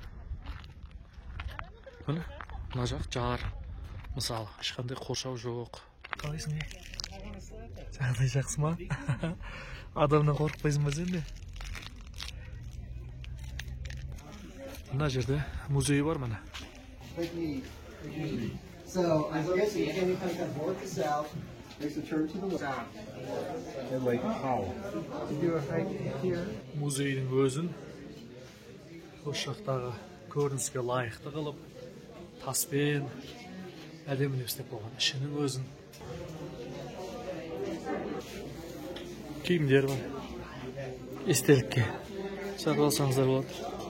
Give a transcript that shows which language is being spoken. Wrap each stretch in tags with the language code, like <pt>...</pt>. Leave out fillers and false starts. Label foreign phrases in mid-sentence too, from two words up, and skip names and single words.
<kk>Міне, мына жақ жар. Мысалы, ешқандай қоршау жоқ. Қалайсың не? Жағдай жақсы ма? Адамнан қорықпайсың ба сен де? Мына жерде музей бар міне.</kk> <en>So I'm guessing again you kind of north to south, makes a turn to the south. And like how? To do a hike here.</en> <kk>Музейдің өзін осы жақтағы көрініске лайықты қылып, таспен әдемілеп істеп қойған. Ішінің өзін киімдер бар. Естелікке сатып алсаңыздар болады.</kk>